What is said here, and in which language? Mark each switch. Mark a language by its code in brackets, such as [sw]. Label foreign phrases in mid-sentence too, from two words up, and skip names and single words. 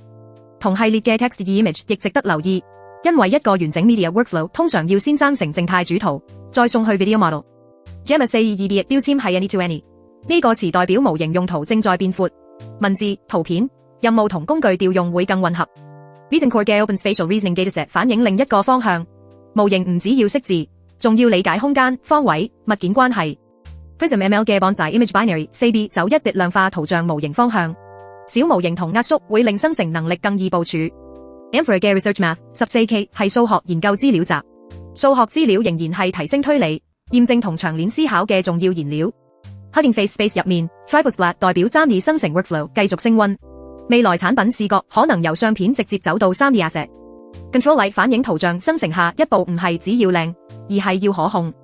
[yue] 同系列嘅 Text Image 亦值得留意，因為一個完整 [en] Media Workflow [yue] 通常要先生成靜態主圖，再送去 [en] Video Model。 [yue] Gemma 422B 標籤係 Any-to-Any，呢個詞代表模型用途正在變闊，文字、圖片、任務同工具調用會更混合。Reason Core 嘅 Open Spatial Reasoning Dataset 反映另一個方向，模型唔只要識字，仲要理解空間、方位、物件關係。Prism ML 嘅 Bonsai Image Binary 4B 走1bit 量化圖像模型方向，小模型同壓縮會令生成能力更易部署。Amphora 嘅 Research Math 14K 係數學研究資料集，數學資料仍然係提升推理、驗證同長鏈思考嘅重要燃料。Hugging Face Space 入面 Triposplat 代表 3D 生成 Workflow 繼續升溫，未來產品視覺可能由相片直接走到 3D Asset。Control-Lite 反映圖像生成下一步唔係只要靚，而係要可控。